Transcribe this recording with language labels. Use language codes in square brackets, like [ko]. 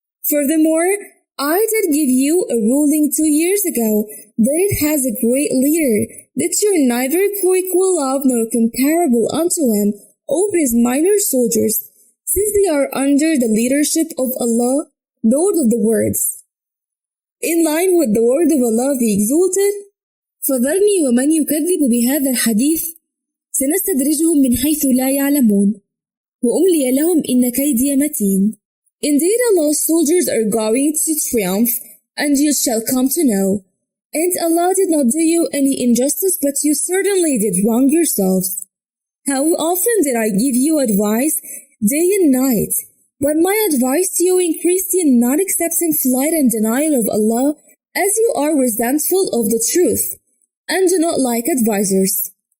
[en] Furthermore, I did give you a ruling 2 years ago that it has a great leader, that you're neither co-equal of nor comparable unto him over his minor soldiers, since they are under the leadership of Allah, Lord of the words. In line with the word of Allah the Exalted, [ar] فَذَرْنِي وَمَنْ يُكَذِّبُ بِهَذَا الْحَدِيثِ سَنَسْتَدْرِجُهُمْ مِنْ حَيْثُ لَا يَعْلَمُونَ وَأُمْلِيَ لَهُمْ إِنَّ كَيْدِيَ مَتِينٌ. [en] Indeed, Allah's soldiers are going to triumph, and you shall come to know. And Allah did not do you any injustice, but you certainly did wrong yourselves. How often did I give you advice, day and night? But my advice to you increased in not accepting flight and denial of Allah, as you are resentful of the truth, and do not like advisors.